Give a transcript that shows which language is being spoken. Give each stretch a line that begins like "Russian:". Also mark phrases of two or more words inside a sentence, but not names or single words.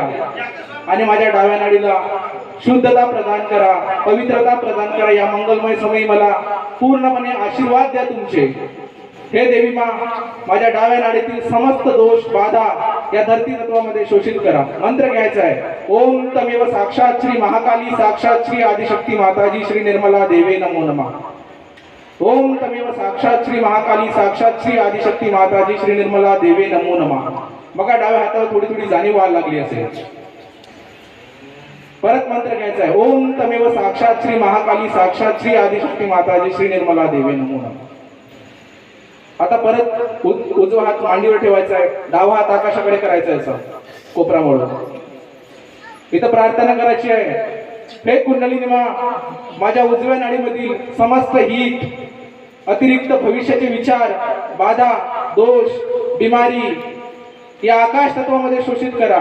Marathi: आणि माझ्या डाव्या नाडीला शुद्धता प्रदान करा, पवित्रता प्रदान करा. या मंगलमय समयी मला पूर्णपणे आशीर्वाद द्या तुमचे. हे देवी मा, माझ्या डाव्या नाडीतील समस्त दोष, बाधा या धरती तत्वामध्ये शोषित करा. मंत्र घ्यायचा आहे.
Sanskrit: ओम तमेव साक्षात श्री महाकाली, साक्षात श्री आदिशक्ती माताजी श्री निर्मला देवे नमो नमः. ओम तमेव साक्षात श्री महाकाली, साक्षात श्री आदिशक्ती माताजी श्री निर्मला देवे नमो नमः.
Marathi: बघा डाव्या हातावर थोडी थोडी जाणीव व्हायला लागली असेल. परत मंत्र घ्यायचा आहे.
Sanskrit: ओम तमेव साक्षात श्री महाकाली, साक्षात श्री आदिशक्ती माताजी श्री निर्मला देवे नमो नमः.
Marathi: आता परत उजवा हात मांडीवर ठेवायचा आहे, डावा हात आकाशाकडे करायचा आहे, असं कोपरामोडून. इथं प्रार्थना करायची आहे. हे कुंडलिनी मा, माझ्या उजव्या नाडीमधील समस्त हित, अतिरिक्त भविष्याचे विचार, बाधा, दोष, बिमारी या आकाश तत्वामध्ये शोषित करा.